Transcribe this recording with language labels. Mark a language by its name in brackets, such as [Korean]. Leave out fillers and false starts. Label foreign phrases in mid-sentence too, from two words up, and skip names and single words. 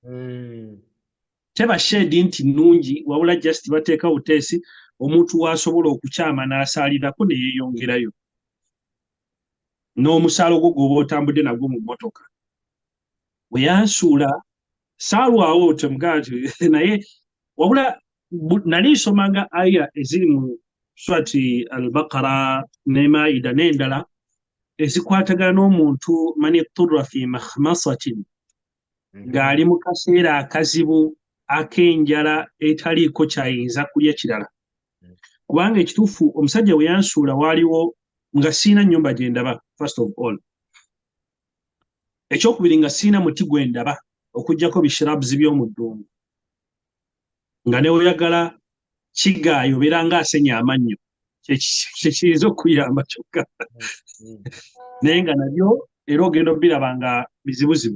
[Ganda] Teba shedi nti nnungi wabula just bateeka buteesi omuntu w'asobola okukyama n'asaalirako ne yeeyongerayo n'omusaalo gwo gw'oba otambudde nagwo mu mmotoka. Bwe yansuula saalwawo temugaa nti naye wabula nali nsomanga aya eziri mu Surati al-Baqara ne Maida n'endala ezikwatagana n'omuntu [Arabic] من اضطر في مخمصة [Ganda] ng'ali mu kaseera akazibu ak'enjala etaliiko kyayinza kulya kirala. Kubanga ekituufu omusajja we yansuula waaliwo nga siina nnyumba gye ndaba [English] first of all. [Ganda] Ekyokubiri nga siina muti gwe ndaba okuggyako bishirabs by'omu ddungu. Nga ne oyagala kigaayo nga asenya amannyo kyekiyinza okuyamba kyokka. Naye nga nabyo era ogenda obiraba nga bizibuzibu.